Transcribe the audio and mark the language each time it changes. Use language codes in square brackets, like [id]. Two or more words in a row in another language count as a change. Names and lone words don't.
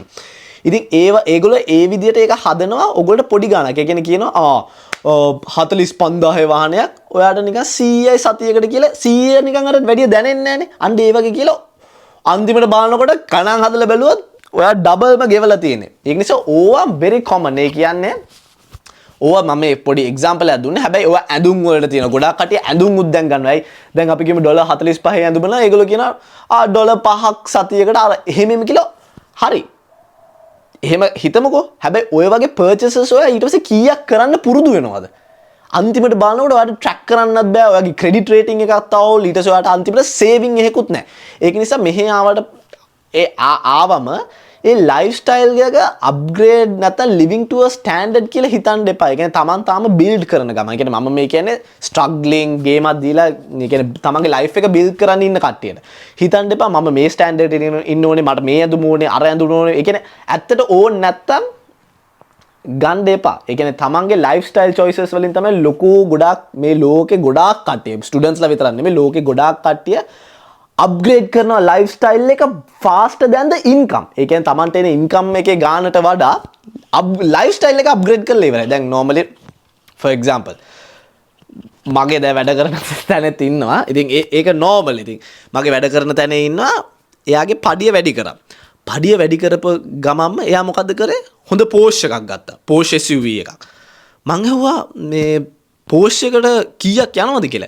[si] ඉතින් ඒගොල්ලෝ ඒ විදිහට ඒක හදනවා ඔයගොල්ලෝ පොඩි ගාණක්. ඒ කියන්නේ කියනවා 45000 වාහනයක් ඔයාට නිකන් 100යි සතියකට කියලා 100 නිකන් අර වැඩි දැනෙන්නේ නැහනේ. අන්න ඒ වගේ කියලා අන්තිමට බලනකොට ගණන් හදලා බැලුවොත් ඔයා ඩබල්ම ගෙවලා තියෙන්නේ. ඒක නිසා ඕවා [en] very common. [si] ඒ කියන්නේ ඕවා මම මේ පොඩි එක්සැම්පල් එකක් දුන්නේ. හැබැයි ඕවා ඇඳුම් වලට තියෙන ගොඩාක් කටිය ඇඳුම් උත් දැන් ගන්නවායි. දැන් අපි කියමු $45 ඇඳුම නම් ඒගොල්ලෝ කියනවා $5ක් සතියකට අර එහෙම කියලා හරි. එහෙම හිතමුකෝ. හැබැයි ඔය වගේ purchases ඔය ඊට පස්සේ කීයක් කරන්න පුරුදු වෙනවද? අන්තිමට බලනකොට ඔයාලට track කරන්නත් බෑ. ඔයාගේ [en] credit rating [si] එකක් තාවෝ ඊට පස්සේ ඔයාලට අන්තිමට saving එකකුත් නැහැ. ඒක නිසා මෙහෙ ආවට ආවම ඒ lifestyle එක upgrade නැත්නම් [en] living to a standard [si] කියලා හිතන්න එපා. ඒ කියන්නේ Taman තාම build කරන ගමන්. ඒ කියන්නේ මම මේ කියන්නේ [en] struggling game [si] එකක් දීලා ඒ කියන්නේ තමන්ගේ life එක build කරන්න ඉන්න කට්ටියට. හිතන්න එපා මම මේ standard එකේ ඉන්න ඕනේ, මට මේ ඇඳුම ඕනේ, අර ඇඳුම ඕනේ. ඒ කියන්නේ ඇත්තට ඕන නැත්තම් ගන්න එපා. ඒ කියන්නේ තමන්ගේ [en] lifestyle choices [si] වලින් තමයි ලොකු ගොඩාක් මේ ලෝකේ ගොඩාක් කට්ටිය students ලා විතරක් නෙමෙයි ලෝකේ ගොඩාක් කට්ටිය අප්ග්‍රේඩ් කරනවා ලයිෆ්ස්ටයිල් එක [en] faster than the income. [si] ඒ කියන්නේ Tamanට එන income එකේ ගානට වඩා ලයිෆ්ස්ටයිල් එක අප්ග්‍රේඩ් කරලා ඉවරයි. දැන් [en] normally for example [si] මගේ දැන් වැඩ කරන තැනෙත් ඉන්නවා. ඉතින් ඒක normal. ඉතින් මගේ වැඩ කරන තැනේ ඉන්නවා. එයාගේ පඩිය වැඩි කරා. පඩිය වැඩි කරපු ගමන්ම එයා මොකද්ද කරේ? හොඳ Porsche එකක් ගත්තා. Porsche SUV එකක්. මං අහුවා මේ Porsche එකට කීයක් යනවද කියලා.